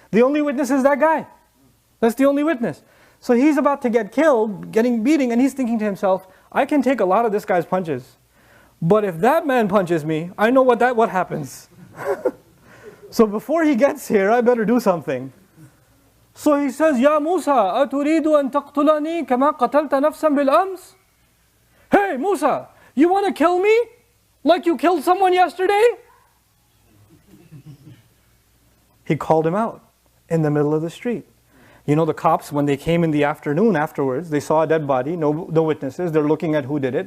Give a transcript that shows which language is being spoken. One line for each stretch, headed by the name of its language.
English: The only witness is that guy. That's the only witness. So he's about to get killed, getting beating, and he's thinking to himself, I can take a lot of this guy's punches. But if that man punches me, I know what happens. So before he gets here, I better do something. So he says, Ya Musa,
Arabic: أَتُرِيدُ أَن تَقْتُلَنِي كَمَا قَتَلْتَ نَفْسًا بِالْأَمْسِ?
English: Hey Musa, you want to kill me? Like you killed someone yesterday? He called him out in the middle of the street. You know, the cops, when they came in the afternoon afterwards, they saw a dead body, no witnesses. They're looking at who did it.